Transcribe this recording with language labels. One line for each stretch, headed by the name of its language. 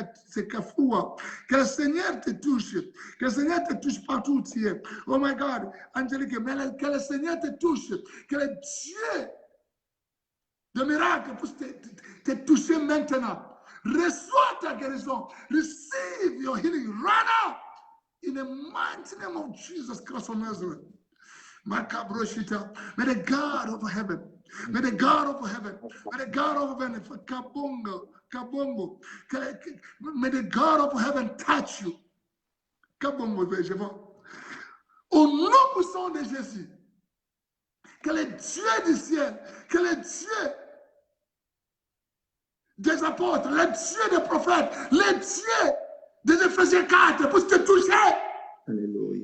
French: C'est Kafoua. Que le Seigneur te touche. Que le Seigneur te touche partout où tu es.
English: Oh my God.
French: Angélique, que le Seigneur te touche. Que le Dieu de miracle puisse te toucher maintenant. Reçois ta guérison.
English: Receive your healing right now. In the mighty name of Jesus Christ of Nazareth. May the God of heaven, may the God of heaven, may the God of heaven, Kabongo, may the God of heaven touch you.
French: Kabongo, je vois. Au nom puissant de Jésus, que le Dieu du ciel, que le Dieu des apôtres, le Dieu des prophètes, le Dieu des Éphésiens 4 puisse te toucher. Alléluia.